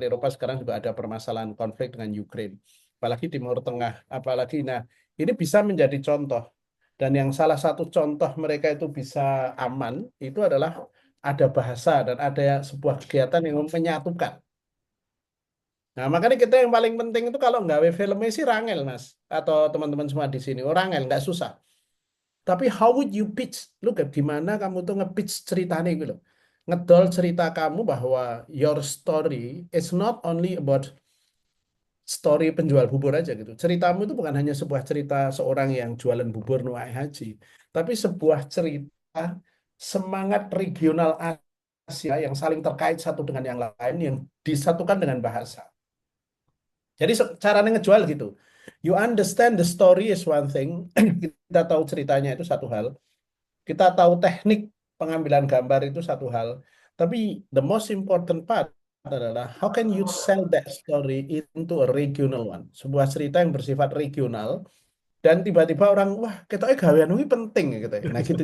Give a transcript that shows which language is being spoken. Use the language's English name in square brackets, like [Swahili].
[Indonesian] Eropa sekarang juga ada permasalahan konflik dengan Ukraina. Apalagi Timur Tengah, apalagi nah ini bisa menjadi contoh. Dan yang salah satu contoh mereka itu bisa aman itu adalah ada bahasa dan ada sebuah kegiatan yang menyatukan. Nah, makanya kita yang paling penting itu kalau nggak filmnya sih rangel, Mas. Atau teman-teman semua di sini. Oh, rangel, nggak susah. [English] Tapi how would you pitch? [Indonesian] Lu gimana kamu tuh nge-pitch ceritanya gitu loh. Ngedol cerita kamu bahwa [English] your story is not only about story [Indonesian] penjual bubur aja gitu. Ceritamu itu bukan hanya sebuah cerita seorang yang jualan bubur nuai haji, tapi sebuah cerita semangat regional Asia yang saling terkait satu dengan yang lain yang disatukan dengan bahasa. Jadi caranya ngejual gitu. [English] You understand the story is one thing. [Indonesian] Kita tahu ceritanya itu satu hal. Kita tahu teknik pengambilan gambar itu satu hal. Tapi [English] the most important part [Indonesian] adalah [English] how can you sell that story into a regional one. [Indonesian] Sebuah cerita yang bersifat regional. Dan tiba-tiba orang, wah ketoknya gawean ini penting gitu. Nah gitu.